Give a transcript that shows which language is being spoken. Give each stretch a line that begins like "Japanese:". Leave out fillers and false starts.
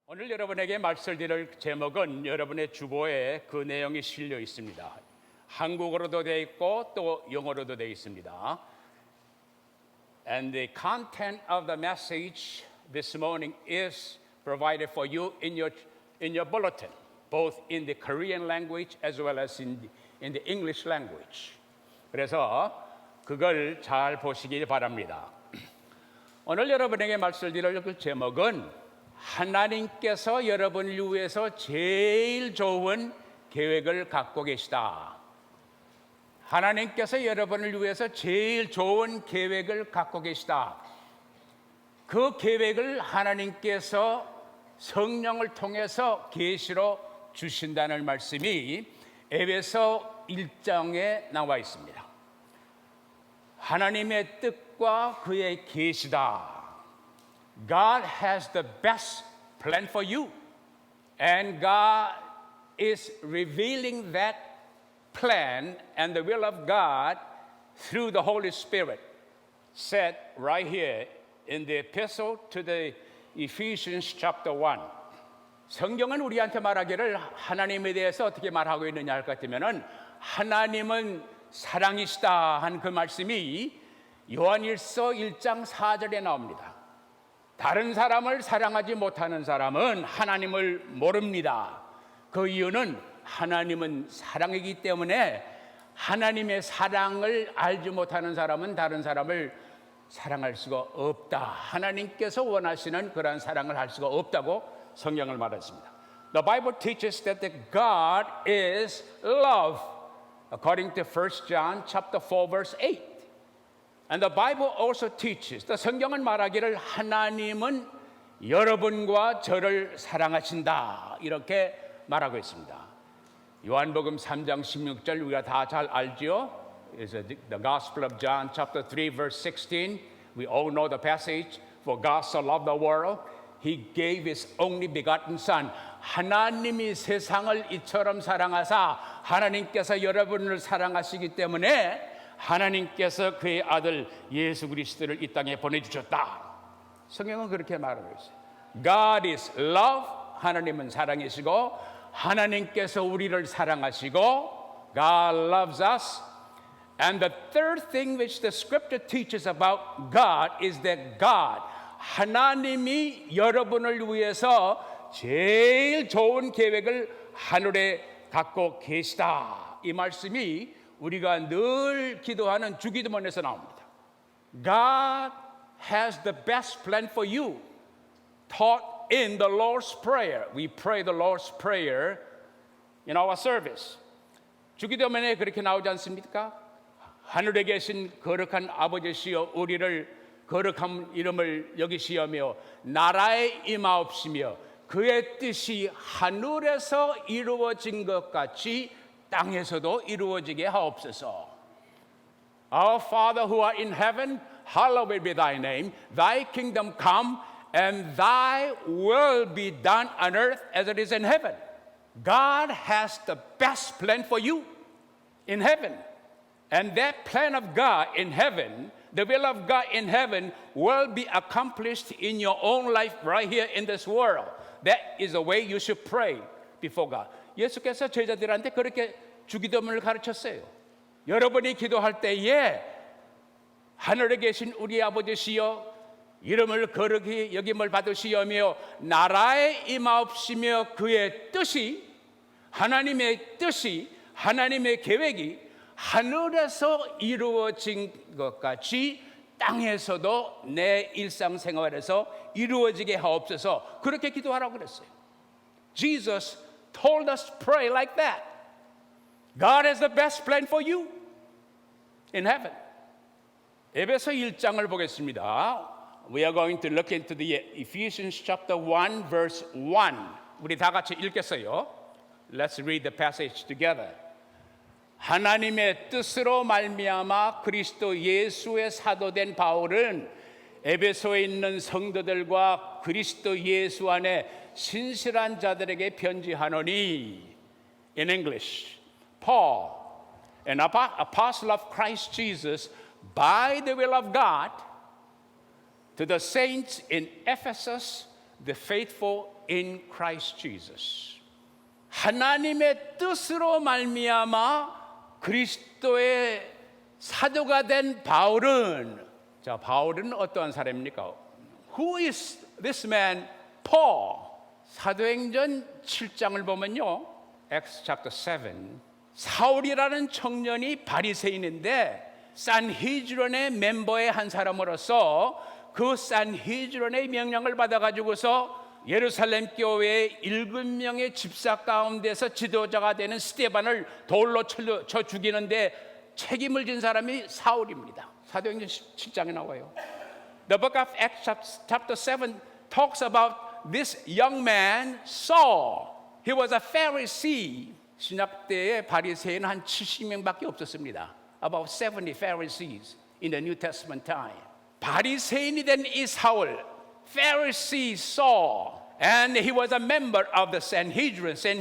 Korean: 오늘 여러분에게 말씀드릴 제목은 여러분의 주보에 그 내용이 실려 있습니다. 한국어로도 되어 있고 또 영어로도 되어 있습니다.
English: And the content of the message this morning is provided for you in your bulletin, both in the Korean language as well as in the English language.
Korean: 그래서 그걸 잘 보시기 바랍니다. 오늘 여러분에게 말씀드릴 그 제목은 하나님께서 여러분을 위해서 제일 좋은 계획을 갖고 계시다. 하나님께서 여러분을 위해서 제일 좋은 계획을 갖고 계시다. 그 계획을 하나님께서 성령을 통해서 계시로 주신다는 말씀이 에베소 1장에 나와 있습니다. 하나님의 뜻과 그의 계시다.
English: God has the best plan for you, and God is revealing that plan and the will of God through the Holy Spirit, said right here in the epistle to the Ephesians chapter 1.
Korean: 성경은 우리한테 말하기를 하나님에 대해서 어떻게 말하고 있느냐 할 것 같으면은 하나님은 사랑이시다 한 그 말씀이 요한일서 1장 4절에 나옵니다. 다른 사람을 사랑하지 못하는 사람은 하나님을 모릅니다. 그 이유는 하나님은 사랑이기 때문에 하나님의 사랑을 알지 못하는 사람은 다른 사람을 사랑할 수가 없다. 하나님께서 원하시는 그러한 사랑을 할 수가 없다고 성경을 말했습니다.
English: The Bible teaches that God is love, according to 1 John chapter 4 verse 8. And the Bible also teaches,
Korean: 또 성경은 말하기를 하나님은 여러분과 저를 사랑하신다. 이렇게 말하고 있습니다. 요한복음 3장 16절 우리가 다 잘 알죠?
English: It's the Gospel of John chapter 3 verse 16. We all know the passage. For God so loved the world, He gave His only begotten Son.
Korean: 하나님이 세상을 이처럼 사랑하사 하나님께서 여러분을 사랑하시기 때문에 하나님께서 그의 아들 예수 그리스도를 이 땅에 보내주셨다. 성경은 그렇게 말하고 있어요.
English: God is love,
Korean: 하나님은 사랑이시고 하나님께서 우리를 사랑하시고
English: God loves us. And the third thing which the scripture teaches about God is that God,
Korean: 하나님이 여러분을 위해서 제일 좋은 계획을 하늘에 갖고 계시다. 이 말씀이 우리가 늘 기도하는 주기도문에서 나옵니다.
English: God has the best plan for you. Taught in the Lord's Prayer. We pray the Lord's Prayer in our service.
Korean: 주기도문에 그렇게 나오지 않습니까? 하늘에 계신 거룩한 아버지시여 우리를 거룩한 이름을 여기시오며 나라에 임하옵시며 그의 뜻이 하늘에서 이루어진 것 같이 땅에서도 이루어지게 하옵소서.
English: Our Father who art in heaven, hallowed be thy name. Thy kingdom come and thy will be done on earth as it is in heaven. God has the best plan for you in heaven. And that plan of God in heaven, the will of God in heaven will be accomplished in your own life right here in this world. That is the way you should pray before God.
Korean: 예수께서 제자들한테 그렇게 주기도문을 가르쳤어요. 여러분이 기도할 때에 하늘에 계신 우리 아버지시여 이름을 거룩히 여김을 받으시오며 나라에 임하옵시며 그의 뜻이 하나님의 뜻이 하나님의 계획이 하늘에서 이루어진 것 같이 땅에서도 내 일상생활에서 이루어지게 하옵소서. 그렇게 기도하라고 그랬어요.
English: Jesus told us to pray like that. God has the best plan for you in heaven.
Korean: 에베소 1장을 보겠습니다.
English: We are going to look into the Ephesians chapter 1 verse 1.
Korean: 우리 다 같이 읽겠어요.
English: Let's read the passage together.
Korean: 하나님의 뜻으로 말미암아 그리스도 예수의 사도된 바울은 에베소에 있는 성도들과 그리스도 예수 안에 신실한 자들에게 편지하노니.
English: In English, Paul, an apostle of Christ Jesus, by the will of God, to the saints in Ephesus, the faithful in Christ Jesus.
Korean: 하나님의 뜻으로 말미암아 그리스도의 사도가 된 바울은, 자, 바울은 어떠한 사람입니까?
English: Who is this man, Paul?
Korean: 사도행전 7장을 보면요,
English: Acts chapter 7,
Korean: 사울이라는 청년이 바리새인인데 산헤드린의 멤버의 한 사람으로서 그 산헤드린의 명령을 받아가지고서 예루살렘 교회의 7명의 집사 가운데서 지도자가 되는 스데반을 돌로 쳐 죽이는데 책임을 진 사람이 사울입니다. 사도행전 7장에 나와요.
English: The book of Acts chapter 7 talks about this young man Saul. He was a Pharisee.
Korean: 신약 때에 바리새인 한 70명밖에 없었습니다.
English: About 70 Pharisees in the New Testament time.
Korean: 바리새인이 된 이 사울,
English: Pharisee Saul, and he was a member of the Sanhedrin.